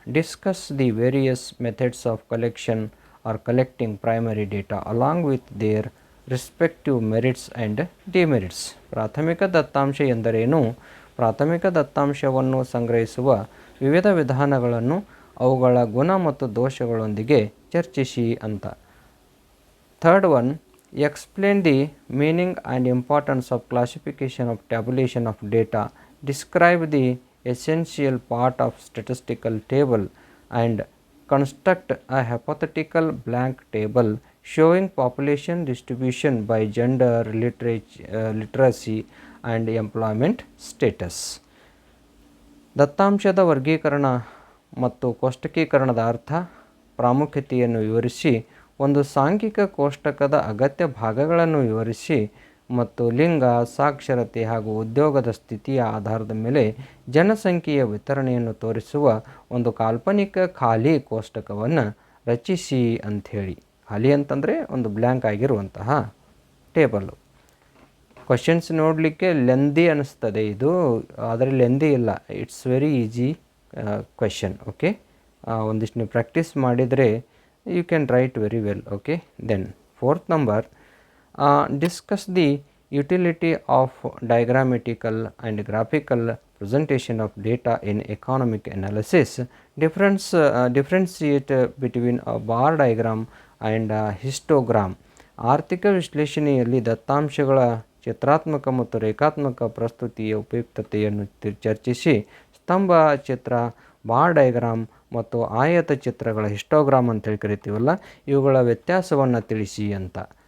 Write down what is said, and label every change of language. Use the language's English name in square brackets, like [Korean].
[English] Discuss the various methods of collection or collecting primary data along with their respective merits and demerits. [Kannada] ಪ್ರಾಥಮಿಕ ದತ್ತಾಂಶ ಎಂದರೇನು. ಪ್ರಾಥಮಿಕ ದತ್ತಾಂಶವನ್ನು ಸಂಗ್ರಹಿಸುವ ವಿವಿಧ ವಿಧಾನಗಳನ್ನು ಅವುಗಳ ಗುಣ ಮತ್ತು ದೋಷಗಳೊಂದಿಗೆ ಚರ್ಚಿಸಿ ಅಂತ. [English] Third one, Explain the meaning and importance of classification of tabulation of data. Describe the essential part of statistical table and construct a hypothetical blank table showing population distribution by gender, literacy and employment status. [Kannada] ದತ್ತಾಂಶದ ವರ್ಗೀಕರಣ ಮತ್ತು ಕೋಷ್ಟಕೀಕರಣದ ಅರ್ಥ, ಪ್ರಾಮುಖ್ಯತೆಯನ್ನು ವಿವರಿಸಿ, ಒಂದು ಸಾಂಖ್ಯಿಕ ಕೋಷ್ಟಕದ ಅಗತ್ಯ ಭಾಗಗಳನ್ನು ವಿವರಿಸಿ ಮತ್ತು ಲಿಂಗ, ಸಾಕ್ಷರತೆ ಹಾಗೂ ಉದ್ಯೋಗದ ಸ್ಥಿತಿಯ ಆಧಾರದ ಮೇಲೆ ಜನಸಂಖ್ಯೆಯ ವಿತರಣೆಯನ್ನು ತೋರಿಸುವ ಒಂದು ಕಾಲ್ಪನಿಕ ಖಾಲಿ ಕೋಷ್ಟಕವನ್ನು ರಚಿಸಿ ಅಂಥೇಳಿ. ಖಾಲಿ ಅಂತಂದರೆ ಒಂದು ಬ್ಲ್ಯಾಂಕ್ ಆಗಿರುವಂತಹ ಟೇಬಲ್ಲು. ಕ್ವಶನ್ಸ್ ನೋಡಲಿಕ್ಕೆ ಲೆಂದಿ ಅನ್ನಿಸ್ತದೆ ಇದು, ಆದರೆ ಲೆಂದಿ ಇಲ್ಲ. [English] It's very easy question. Okay, [Kannada] ಒಂದಿಷ್ಟು ನೀವು ಪ್ರಾಕ್ಟೀಸ್ ಮಾಡಿದರೆ [English] You can write very well. Okay, then fourth number, discuss the utility of diagrammatical and graphical presentation of data in economic analysis. Differentiate between a bar diagram and a histogram. [Kannada] ಆರ್ಥಿಕ ವಿಶ್ಲೇಷಣೆಯಲ್ಲಿ ದತ್ತಾಂಶಗಳ ಚಿತ್ರಾತ್ಮಕ ಮತ್ತು ರೇಖಾತ್ಮಕ ಪ್ರಸ್ತುತಿಯ ಉಪಯುಕ್ತತೆಯನ್ನು ಚರ್ಚಿಸಿ, ಸ್ತಂಭ ಚಿತ್ರ, ಬಾರ್ ಡಯಾಗ್ರಾಮ್ ಮತ್ತು ಆಯತ ಚಿತ್ರಗಳ ಹಿಸ್ಟೋಗ್ರಾಮ್ ಅಂತೇಳಿ ಕರಿತೀವಲ್ಲ, ಇವುಗಳ ವ್ಯತ್ಯಾಸವನ್ನು ತಿಳಿಸಿ ಅಂತ.